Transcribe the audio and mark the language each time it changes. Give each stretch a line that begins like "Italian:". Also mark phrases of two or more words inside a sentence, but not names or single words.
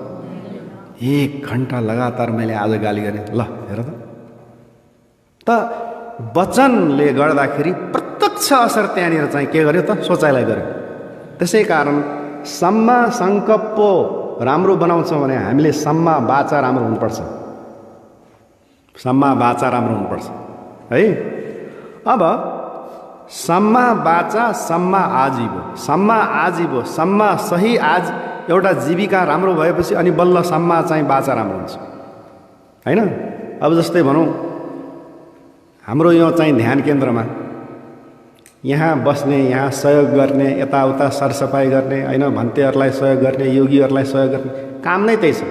Nepali: 1 घन्टा लगातार मैले आज गाली गरेँ, ल हेर त वचनले गर्दाखेरि प्रत्यक्ष असर त्यहाँनिर चाहिँ के गर्यो त? सोचाइलाई गर्यो। त्यसै कारण
Pali: सम्मा सङ्कल्प
Nepali: राम्रो बनाउँछौँ भने हामीले
Pali: सम्मा वाचा
Nepali: राम्रो हुनुपर्छ,
Pali: सम्मा वाचा
Nepali: राम्रो हुनुपर्छ है। अब
Pali: सम्मा वाचा सम्मा आजीवो, सम्मा आजीवो,
Nepali: सम्मा सही आज एउटा जीविका राम्रो भएपछि अनि बल्ल सम्मा चाहिँ वाचा राम्रो हुन्छ हैन। अब जस्तै भनौँ हाम्रो यो चाहिँ ध्यान केन्द्रमा यहाँ बस्ने, यहाँ सहयोग गर्ने, यताउता सरसफाइ गर्ने हैन, भन्तेहरूलाई सहयोग गर्ने, योगीहरूलाई सहयोग गर्ने काम नै त्यही छ।